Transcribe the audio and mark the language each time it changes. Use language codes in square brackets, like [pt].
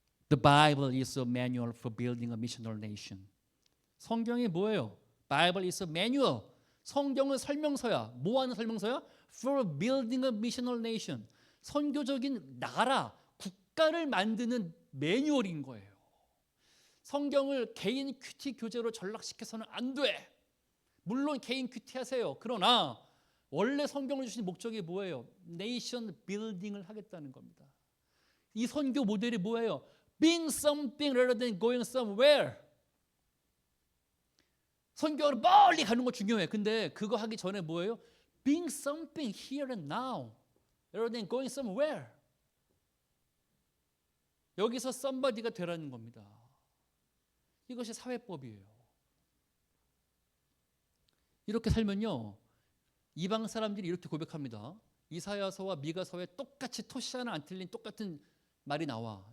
[en] The Bible is a manual for building a missional nation. [ko] 성경이 뭐예요? [en] Bible is a manual. [ko] 성경은 설명서야. 뭐 하는 설명서야? [en] For building a missional nation. [ko] 선교적인 나라, 국가를 만드는 매뉴얼인 거예요. 성경을 개인 큐티 교재로 전락시켜서는 안 돼. 물론 개인 큐티 하세요. 그러나 원래 성경을 주신 목적이 뭐예요? 네이션 빌딩을 하겠다는 겁니다. 이 선교 모델이 뭐예요? [en] Being something rather than going somewhere. [ko] 선교를 멀리 가는 거 중요해. 근데 그거 하기 전에 뭐예요? [en] Being something here and now rather than going somewhere. [ko] 여기서 somebody가 되라는 겁니다. 이것이 사회법이에요. 이렇게 살면요, 이방 사람들이 이렇게 고백합니다. 이사야서와 미가서에 똑같이 토시 하나 안 틀린 똑같은 말이 나와.